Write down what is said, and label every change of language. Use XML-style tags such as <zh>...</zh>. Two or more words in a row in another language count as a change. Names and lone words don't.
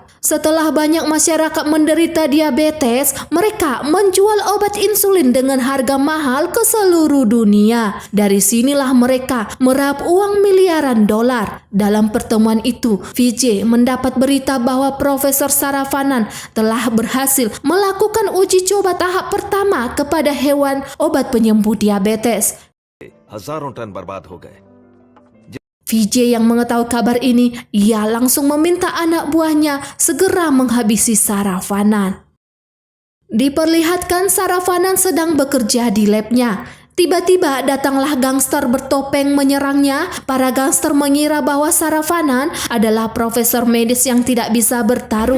<id>Setelah banyak masyarakat menderita diabetes, mereka menjual obat insulin dengan harga mahal ke seluruh dunia. Dari sinilah mereka meraup uang miliaran dolar. Dalam pertemuan itu, Vijay mendapat berita bahwa Profesor Saravanan telah berhasil melakukan uji coba tahap pertama kepada hewan obat penyembuh diabetes.</id> <hi>हजारों टन बर्बाद हो गए।</hi> <id>Vijay yang mengetahui kabar ini, ia langsung meminta anak buahnya segera menghabisi Saravanan. Diperlihatkan Saravanan sedang bekerja di labnya. Tiba-tiba datanglah gangster bertopeng menyerangnya. Para gangster mengira bahwa Saravanan adalah profesor medis yang tidak bisa bertarung.</id>